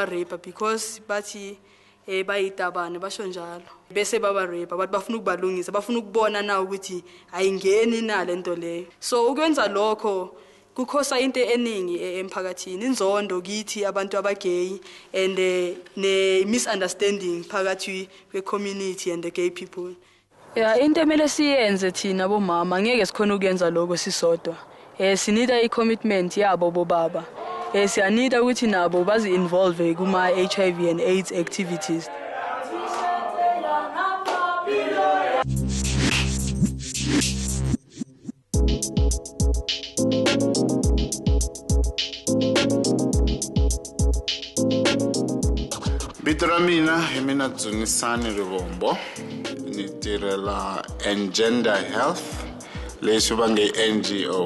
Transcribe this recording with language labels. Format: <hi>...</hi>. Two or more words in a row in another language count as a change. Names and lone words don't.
<zu>rape because bathi bayitabane basho njalo bese baba rape bathi bafuna ukubalungisa bafuna ukubona na ukuthi ayingeni na lento leyo so ukwenza lokho kukhosa into eningi emphakathini inzondo kithi abantu abagay and ne misunderstanding phakathi kwe</zu> <en>community and the gay people.</en> <zu>Into emele siyenze thina bomama ngeke sikhona ukuyenza lokho sisodwa. Sinida i-commitment yabo bobaba. Siyanida ukuthi nabo bazi involve kuma</zu> <en>HIV and AIDS activities.</en> <ts>Bitra mina Dzunisani Rivombo ni tirhela Engender Health leswi va nge NGO.</ts>